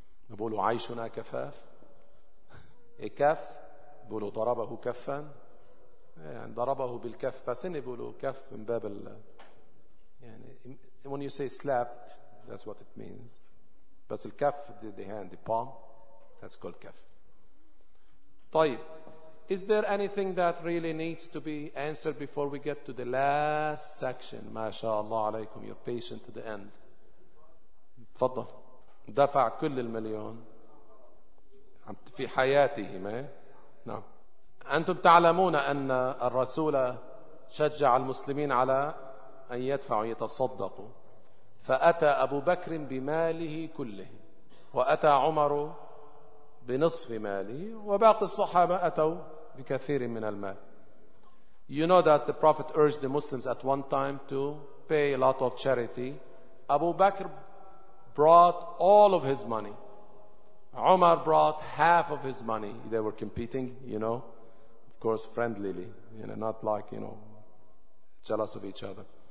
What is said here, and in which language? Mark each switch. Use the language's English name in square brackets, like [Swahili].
[Arabic] بقولوا عيشنا كفاف، كف بقولوا ضربه كفا يعني ضربه بالكف، بس إني بقولوا كف من باب ال يعني [English] when you say slapped that's what it means، [Arabic] بس الكف [English] the hand the palm [Arabic] that's called كف. [English] طيب is there anything that really needs to be answered before we get to the last section؟ [Arabic] ما شاء الله عليكم [English] you're patient to the end. [Arabic] تفضل. دفع كل المليون في حياته ما نعم. أنتم تعلمون أن الرسول شجع المسلمين على أن يدفعوا يتصدقوا، فأتى أبو بكر بماله كله وأتى عمر بنصف ماله وباقي الصحابة أتوا بكثير من المال. [English] You know that the Prophet urged the Muslims at one time to pay a lot of charity. Abu Bakr brought all of his money. Umar brought half of his money. They were competing, you know, of course, friendlily, you know, not like, you know, jealous of each other.